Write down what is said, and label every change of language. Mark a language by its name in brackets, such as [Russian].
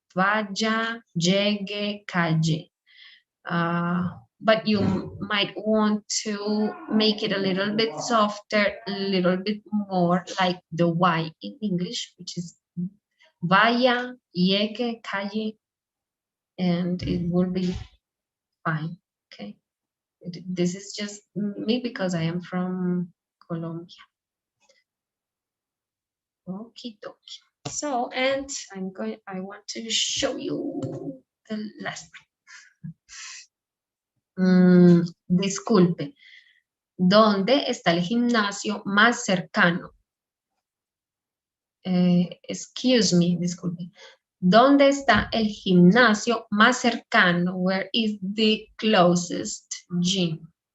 [English] Vaya, llegue, calle. But you might want to make it a little bit softer, a little bit more like the Y in English, which is vaya, llegue, calle, and it will be fine, okay? This is just me because I am from Colombia. Okie dokie. So, and I want to show you the last one. [Spanish] Disculpe. ¿Dónde está el gimnasio más cercano? [English] Excuse me, [Spanish] disculpe. ¿Dónde está el gimnasio más cercano? [English] Where is the closest gym?